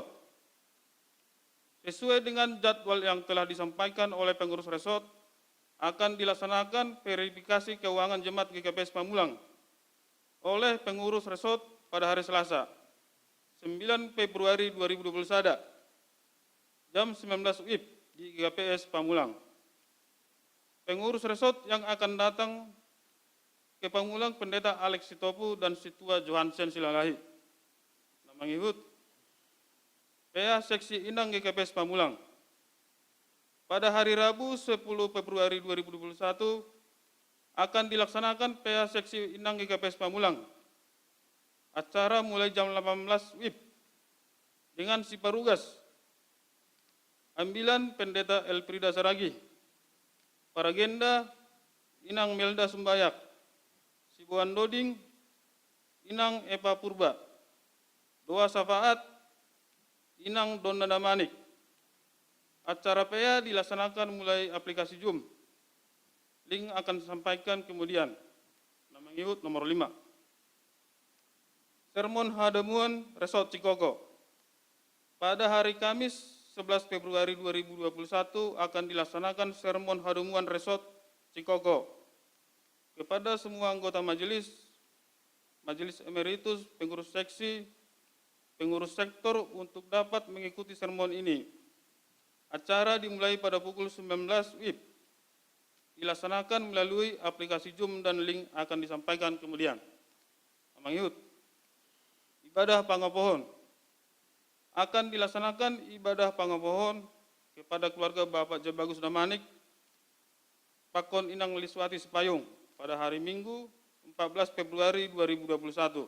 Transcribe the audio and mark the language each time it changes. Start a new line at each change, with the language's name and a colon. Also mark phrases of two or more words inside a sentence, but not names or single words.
Indonesian: Sesuai dengan jadwal yang telah disampaikan oleh pengurus resort, akan dilaksanakan verifikasi keuangan jemaat GKPS Pamulang oleh pengurus resort pada hari Selasa, 9 Februari 2021, jam 19 WIB di GKPS Pamulang. Pengurus resort yang akan datang ke Pamulang Pendeta Alex Sitopu dan Situa Johansen Silalahi.
Batak Simalungun: Nama ngikut
Indonesian: PA Seksi Inang GKPS Pamulang. Pada hari Rabu 10 Februari 2021 akan dilaksanakan PA Seksi Inang GKPS Pamulang. Acara mulai jam 18 WIB dengan si Parugas, ambilan Pendeta Elfrida Saragi, Paragenda Inang Melda Sumbayak, Sibuan Doding Inang Epa Purba, doa syafaat Inang Donna Damanik. Acara PA dilaksanakan mulai aplikasi Zoom. Link akan disampaikan kemudian.
Batak Simalungun: Nama ngikut
Indonesian: nomor 5. Sermon Hademuan Resort Cikoko. Pada hari Kamis 11 Februari 2021 akan dilaksanakan sermon Hademuan Resort Cikoko. Kepada semua anggota majelis, majelis emeritus, pengurus seksi, pengurus sektor untuk dapat mengikuti sermon ini. Acara dimulai pada pukul 19 WIB. Dilaksanakan melalui aplikasi Zoom dan link akan disampaikan kemudian. Amang Yud. Ibadah pangapohon. Akan dilaksanakan ibadah pangapohon kepada keluarga Bapak Jebagus Damanik, Pakon Inang Liswati Sepayung pada hari Minggu 14 Februari 2021.